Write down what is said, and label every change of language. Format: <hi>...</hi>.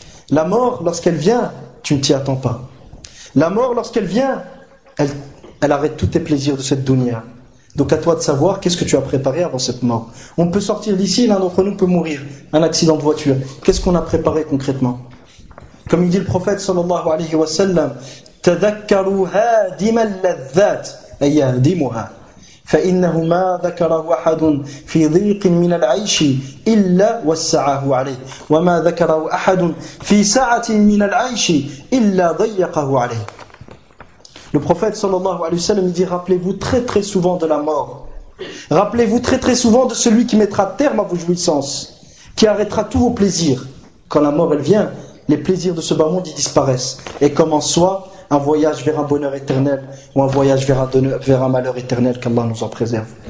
<fr>La mort, lorsqu'elle vient, tu ne t'y attends pas. La mort, lorsqu'elle vient, elle arrête tous tes plaisirs de cette dunya. Donc à toi de savoir qu'est-ce que tu as préparé avant cette mort. On peut sortir d'ici, l'un d'entre nous peut mourir, un accident de voiture. Qu'est-ce qu'on a préparé concrètement? Comme il dit le prophète sallallahu alayhi wa sallam,</fr> <ar>تذكروا هادم اللذات أي هادمها فإنه ما ذكره أحد في ضيق من العيش إلا وسعه عليه وما ذكره أحد في سعة من العيش إلا ضيقه عليه.</ar> <fr>Le prophète sallallahu alayhi wa sallam dit, rappelez-vous très très souvent de la mort. Rappelez-vous très très souvent de celui qui mettra terme à vos jouissances, qui arrêtera tous vos plaisirs. Quand la mort elle vient, les plaisirs de ce bas monde y disparaissent. Et comme en soi, un voyage vers un bonheur éternel ou un voyage vers un malheur éternel, qu'Allah nous en préserve.</fr>